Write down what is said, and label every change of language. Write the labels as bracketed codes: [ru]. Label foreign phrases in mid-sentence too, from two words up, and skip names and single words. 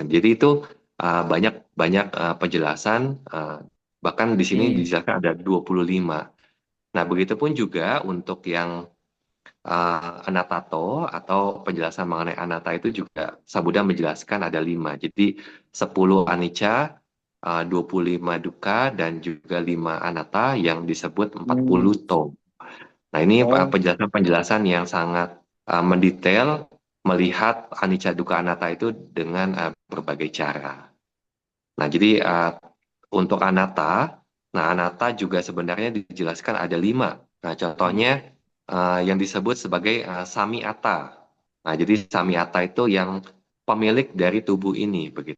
[id] Jadi itu banyak banyak penjelasan, bahkan di sini dijelaskan ada 25. Nah, begitupun juga untuk yang anatato atau penjelasan mengenai anatta itu juga Sabuddha menjelaskan ada 5. Jadi 10 anicca, 25 dukkha, dan juga 5 anatta yang disebut 40 to. Nah, ini oh, penjelasan-penjelasan yang sangat mendetail melihat [pi] anicca dukkha anatta [id] itu dengan berbagai cara. Nah, jadi untuk anatta, nah anatta juga sebenarnya dijelaskan ada 5. Nah, contohnya yang disebut sebagai samiata. Nah, jadi samiata itu yang pemilik dari tubuh ini begitu.